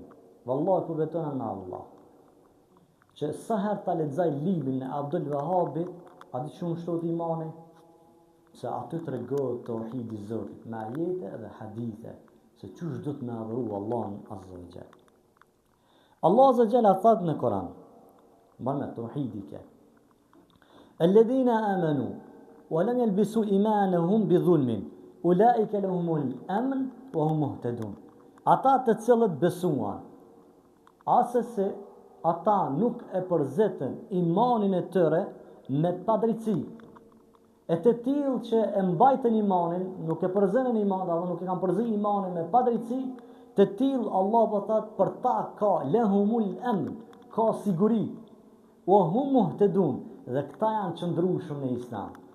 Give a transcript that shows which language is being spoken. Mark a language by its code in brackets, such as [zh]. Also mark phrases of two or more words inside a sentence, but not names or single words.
[sq] Vallahi ku betona në Allah. Që sa herë ta lexoj librin e Abdul Wahhabit, a di shumë shtot imani? Se aty të regohet tauhidi Zotit, me ajete dhe hadithe, se qysh do të me adhuru Allahun [ar] عز وجل. الله عز وجل [sq] thot në Koran, bën me tauhidi ke. [ar] الذين آمنوا ولم يلبسوا إيمانهم بظلم أولئك لهم الأمن وهم مهتدون. [sq] Ata të cilët besuan, asese ata nuk e përzetën imanin e tyre me padrejti. E të tillë që e mbajtën imanin, nuk e përzenën imanin, apo nuk e kanë përzi imanin me padrejti, të tillë Allah po thot për ta ka [ar] لهم الأمن, [sq] ka siguri, [ar] وهم مهتدون, [sq] dhe këta janë qëndrueshëm në Islam.